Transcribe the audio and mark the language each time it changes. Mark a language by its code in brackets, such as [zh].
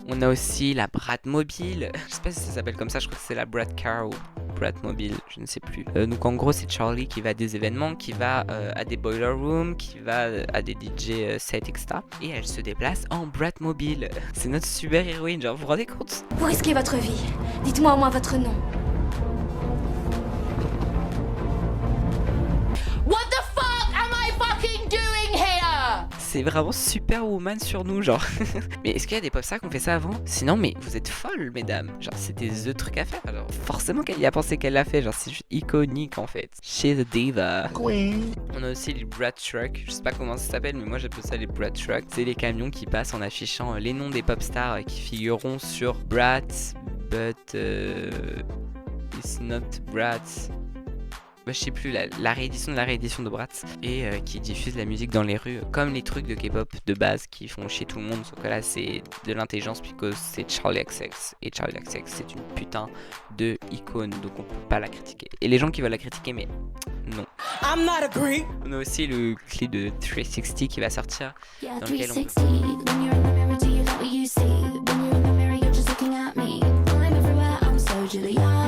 [fr] On a aussi la Brat mobile, je sais pas si ça s'appelle comme ça, je crois que c'est la Brat car ou Brat mobile, je ne sais plus. Donc en gros, c'est Charli qui va à des événements, qui va à des boiler rooms, qui va à des DJ sets, etc. Et elle se déplace en Brat mobile. C'est notre super héroïne, genre vous vous rendez compte? Vous risquez votre vie. Dites-moi au moins votre nom. [en] What the fuck am I fucking doing here? [fr] C'est vraiment Superwoman sur nous, genre. Mais est-ce qu'il y a des popstars qui ont fait ça avant? Sinon, mais vous êtes folles, mesdames. Genre, c'était the truc à faire. Alors, forcément qu'elle y a pensé qu'elle l'a fait. Genre, c'est juste iconique en fait. [en] She's a diva. Queen. [fr] On a aussi les Brat Truck. Je sais pas comment ça s'appelle, mais moi j'appelle ça les Brat Truck. C'est les camions qui passent en affichant les noms des popstars qui figureront sur Brat, [en] but it's not Brat. [fr] Bah, je sais plus, la réédition de la réédition de Bratz, et qui diffuse la musique dans les rues, comme les trucs de K-pop de base qui font chier tout le monde, sauf que là c'est de l'intelligence puisque c'est Charli XCX, et Charli XCX c'est une putain de icône, donc on peut pas la critiquer. Et les gens qui veulent la critiquer, mais non. [en] I'm not agree. [fr] On a aussi le clip de 360 qui va sortir, [en] Yeah, [fr] dans lequel on 360. [en] When you're in the mirror, do you like what you see? When you're in the mirror, you're just looking at me. I'm everywhere, I'm so Julia.